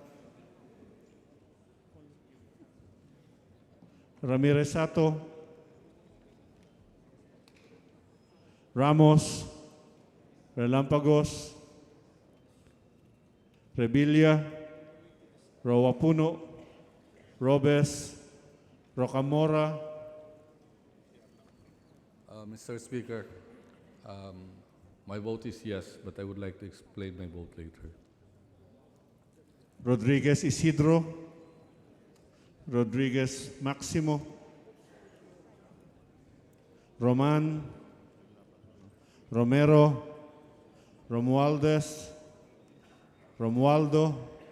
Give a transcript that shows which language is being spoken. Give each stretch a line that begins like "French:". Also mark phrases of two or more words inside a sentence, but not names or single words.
English: Ramirez Sato, Ramos, Relampagos, Revilla, Rowapuno, Robes, Rocamora. Mr. Speaker, my vote is yes, but I would like to explain my vote later. Rodriguez Isidro, Rodriguez Maximo, Roman, Romero, Romualdez, Romualdo,